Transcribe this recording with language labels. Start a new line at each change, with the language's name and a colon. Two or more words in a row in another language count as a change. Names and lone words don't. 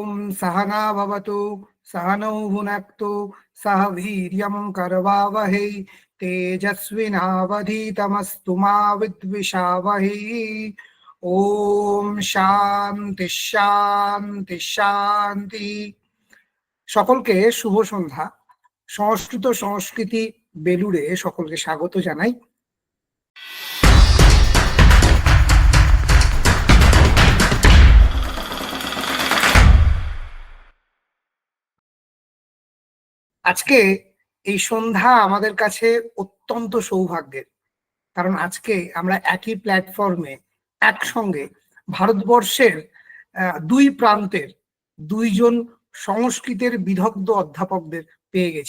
Sanskrit: सहना भवतु सहनौ भुनक्तु सह वीर्यं करवावहै तेजस्विनावधीतमस्तु मा विद्विषावहै। ओम शांति शांति शांति।
Bangla: সকলকে শুভ সন্ধ্যা। সংস্কৃত সংস্কৃতি বেলুড়ে সকলকে স্বাগত জানাই। আজকে এই সন্ধ্যা আমাদের কাছে অত্যন্ত সৌভাগ্যের, কারণ আজকে আমরা একই প্ল্যাটফর্মে একসঙ্গে ভারতবর্ষের দুই প্রান্তের দুইজন সংস্কৃতের বিদগ্ধ অধ্যাপকদের পেয়ে গেছি।